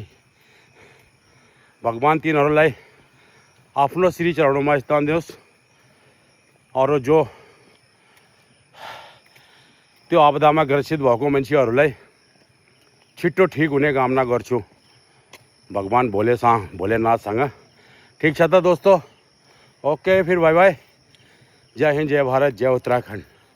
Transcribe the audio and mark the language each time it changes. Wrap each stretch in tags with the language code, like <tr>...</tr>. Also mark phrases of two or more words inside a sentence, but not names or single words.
<ne>भगवान तिनीहरूलाई आफ्नो श्री चरणमा स्थान दियोस्। और जो त्यो आपदामा ग्रसित भएको मान्छेहरूलाई छिट्टो ठिक हुने कामना गर्छु भगवान भोलेनाथसँग। ठीक छ त दोस्तों, ओके फिर</ne> <en>bye bye.</en> <hi>जय हिंद, जय भारत, जय उत्तराखंड।</hi>